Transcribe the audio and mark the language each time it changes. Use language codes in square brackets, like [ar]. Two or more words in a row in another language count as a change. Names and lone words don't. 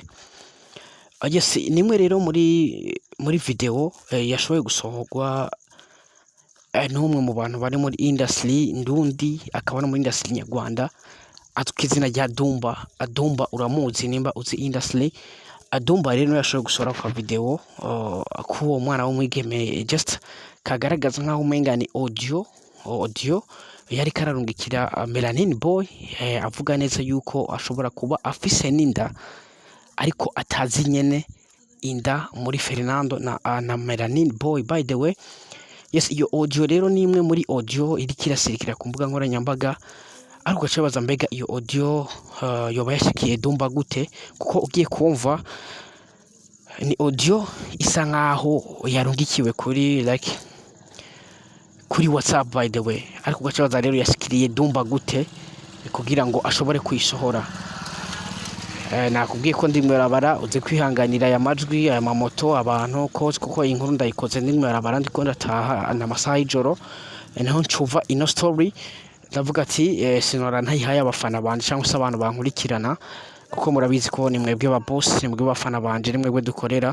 [rn] Yes, nimwe rero muri video yashoboye gusohorwa n'umwe mu bantu bari muri industry ndundi, akaba no muri industry nyarwanda, azwi ku izina rya Dumba. Dumba uramuzi nimba uzi industry. Dumba rero yashoboye gusohora kwa video k'uwo mwana w'umwigeme just kagaragaza nk'aho umenga ni audio yari kararungikira Melanin Boy, avuga neza yuko ashobora kuba afise n'inda ariko atazi nyene inda muri Fernando na Melanin Boy. [en] By the way, yes, [rn] iyo audio rero ni imwe muri audio iri kirasirikira ku mbuga nkoranyambaga, ariko ugacabaza mbega iyo audio yoba yashikiye Dumba gute, kuko ugiye kumva ni audio isa nkaho yarungikiwe kuri WhatsApp [en] by the way, [rn] ariko ugacabaza rero yashikiriye Dumba gute kugira ngo ashobore kuyisohora. Nakubwiye ko ndi mwerabara, uzi kwihanganira aya majwi, aya mamoto, abantu kuko inkuru ndayikoze ndi mwerabara, ndiko ndataha n'amasaha y'ijoro, naho ncuva ino story ndavuga ati sinora ntayihaye abafana banje cyangwa se abantu bankurikirana, kuko murabizi ko ni mwebwe ba boss, ni mwebwe bafana banje, ni mwebwe dukorera.